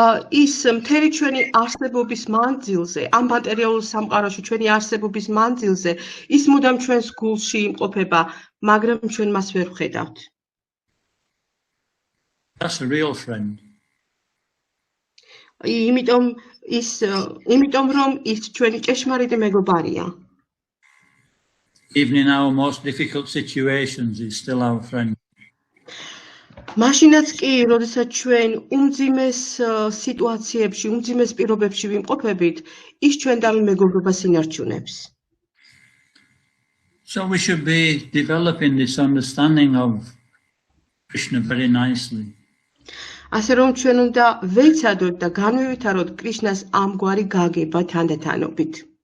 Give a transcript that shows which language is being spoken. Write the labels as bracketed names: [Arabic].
[Georgian] Is მთელი ჩვენი არსებობის მანძილზე, ამ მატერიალურ სამყაროში ჩვენი არსებობის მანძილზე, ის მუდამ ჩვენს გულში იმყოფება, მაგრამ ჩვენ მას ვერ ვხედავთ. [English] That's a real friend. [Georgian] იმიტომ რომ ის ჩვენი ჭეშმარიტი მეგობარია. [English] Even in our most difficult situations, he's still our friend. [Georgian] მაშინაც კი, როდესაც ჩვენ უმძიმეს სიტუაციებში, უმძიმეს პირობებში ვიმყოფებით, ის ჩვენთან მეგობრობას ინარჩუნებს. [English] So we should be developing this understanding of Krishna very nicely. [Georgian] ასე რომ ჩვენ უნდა ვეცადოთ და განვივითაროთ კრიშნას ამგვარი გაგება თანდათანობით.